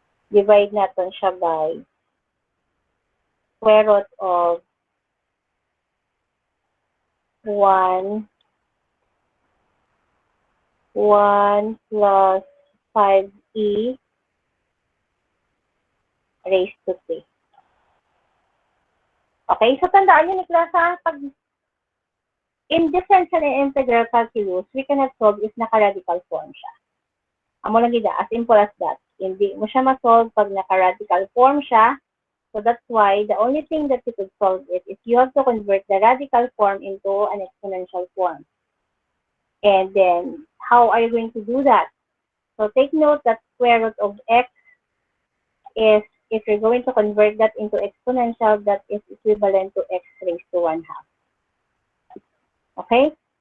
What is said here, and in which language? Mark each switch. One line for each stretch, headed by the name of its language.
Filipino: Divide natin siya by square root of 1 plus 5e raised to 3.
English: Okay, so
Filipino: tandaan nyo ni class ha,
English: pag in differential and integral calculus, we cannot solve if naka-radical form siya.
Hiligaynon: Amo lang gida,
English: as simple as that.
Filipino: Hindi mo siya ma-solve pag naka-radical form siya.
English: So that's why the only thing that you could solve it is you have to convert the radical form into an exponential form. And then, how are you going to do that? So take note that square root of x is, if you're going to convert that into exponential, that is equivalent to x raised to 1/2. Okay?